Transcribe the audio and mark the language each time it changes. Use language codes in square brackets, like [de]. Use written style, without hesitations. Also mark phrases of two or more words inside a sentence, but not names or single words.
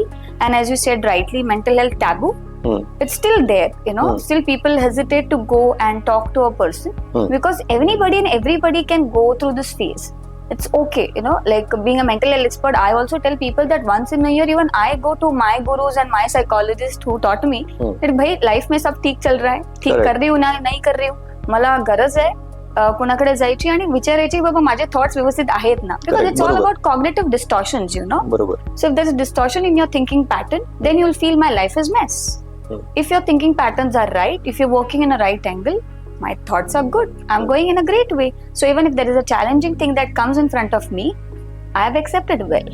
[en] And as you said rightly, mental health taboo, it's still there, still people hesitate to go and talk to a person because anybody and everybody can go through this phase. It's okay, like being a mental health expert, I also tell people that once in a year, even I go to my gurus and my psychologist who taught me that [hi] भाई, लाइफ़ में सब ठीक चल रहा है, ठीक कर रही हूँ ना नहीं कर रही हूँ, [mr] मला गरज आहे कुणाकडे जायची आणि विचारायची बाबा माझे थॉट्स व्यवस्थित आहेत ना, [en] because it's all about cognitive distortions, [mr] बरोबर. [en] So if there's a distortion in your thinking pattern, then you'll feel my life is mess. If your thinking patterns are right, if you're working in a right angle, my thoughts are good, I'm going in a great way. So even if there is a challenging thing that comes in front of me, I have accepted well.